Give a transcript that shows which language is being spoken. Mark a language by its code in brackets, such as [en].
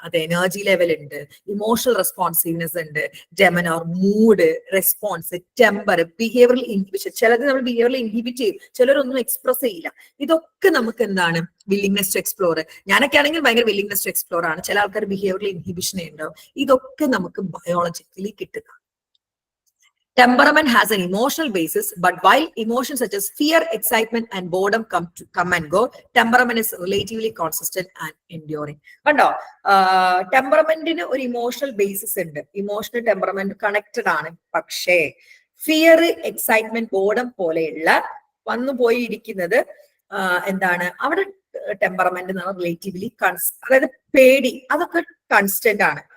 [ml] അത് energy level ഉണ്ട്, emotional responsiveness ഉണ്ട്, ഡെമനോർ, mood, response, temper, behavioural inhibition. ചിലത് നമ്മൾ ബിഹേവിയറൽ ഇൻഹിബിറ്റ് ചെയ്യും, ചിലരൊന്നും എക്സ്പ്രസ് ചെയ്യില്ല. ഇതൊക്കെ നമുക്ക് എന്താണ്? Willingness to explore. ഞാനൊക്കെ ആണെങ്കിൽ ഭയങ്കര വില്ലിംഗ്നെസ് ടു എക്സ്പ്ലോർ ആണ്. ചില ആൾക്കാർ ബിഹേവിയറൽ ഇൻഹിബിഷനേ ഉണ്ടാവും. ഇതൊക്കെ നമുക്ക് ബയോളജിക്കലി കിട്ടുക. [en] Temperament has an emotional basis, but while emotions such as fear, excitement, and boredom come and go, temperament is relatively consistent and enduring. [ml] കണ്ടോ, ടെമ്പറമെന്റിന് ഒരു ഇമോഷണൽ ബേസിസ് ഉണ്ട്. ഇമോഷണൽ ടെമ്പറമെന്റ് കണക്റ്റഡ് ആണ്. പക്ഷേ ഫിയർ, എക്സൈറ്റ്മെന്റ്, ബോർഡം പോലെയുള്ള വന്നു പോയി ഇരിക്കുന്നത് എന്താണ്? അവിടെ ടെമ്പറമെന്റ് എന്ന് പറഞ്ഞാൽ റിലേറ്റീവ്ലി അതായത് പേടി, അതൊക്കെ കൺസ്റ്റന്റ് ആണ്.